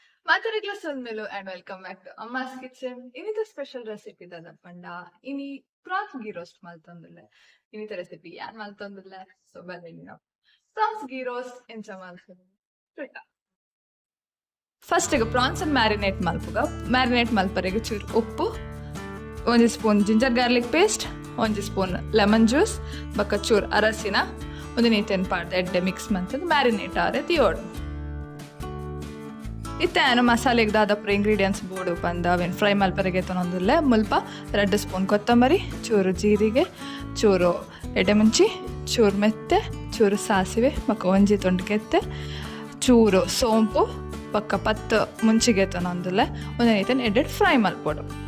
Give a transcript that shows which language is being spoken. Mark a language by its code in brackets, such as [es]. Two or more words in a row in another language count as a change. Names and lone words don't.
[tcy] Matarigla Sunmilu [en] and welcome back to Amma's Kitchen. [tcy] Inita [en] special recipe [tcy] dadapanda. Ini [en] prawns ghee roast [tcy] maltondule. Inita recipe ಯಾನ್ ಮಲ್ತೊಂದುಲೆ. So balena. [en] Prawns ghee roast [tcy] ಎಂಚ ಮಲ್ತೊಂದುಲೆ. ಫಸ್ಟಿಗೆ ಪ್ರಾನ್ಸನ್ನು ಮ್ಯಾರಿನೇಟ್ ಮಲ್ಪುಗ ಮ್ಯಾರಿನೇಟ್ ಮಲ್ಪರೆಗೆ ಚೂರು ಉಪ್ಪು, ಒಂದು [en] spoon ginger garlic paste, [tcy] ಒಂದು [en] spoon lemon juice, [tcy] ಬಕ್ಕ ಚೂರು ಅರಸಿನ ಒಂದು ನೀಟೇನು ಪಾಡ್ದು ಎಡ್ಡೆ ಮಿಕ್ಸ್ ಮಂತದ್ದು ಮ್ಯಾರಿನೇಟ್ ಆರೆ ತಿಯೋಡು. ಇತ್ತೇನು ಮಸಾಲೆಗೆ ದಾದಪ್ಪ ಇಂಗ್ರೀಡಿಯೆಂಟ್ಸ್ ಬೋಡು ಬಂದು ಅವೇನು ಫ್ರೈ ಮಲ್ಪರೆಗೆ ತೊನೊಂದಿಲ್ಲ ಮುಲ್ಪ 2 ಸ್ಪೂನ್ ಕೊತ್ತಂಬರಿ, ಚೂರು ಜೀರಿಗೆ, ಚೂರು ಎಡೆಮುಂಚಿ, ಚೂರು ಮೆತ್ತೆ, ಚೂರು ಸಾಸಿವೆ, ಬಕ್ಕ ಒಂಜಿ ತೊಂಡು ಕೆತ್ತೆ, ಚೂರು ಸೋಂಪು ಪಕ್ಕ 10 ಮುಂಚಿಗೆ ತೊನೊಂದಿಲ್ಲ ಒಂದು ನೀತನ್ನು ಎಡ್ಡೆಡ್ ಫ್ರೈ ಮಲ್ಪೋಡು.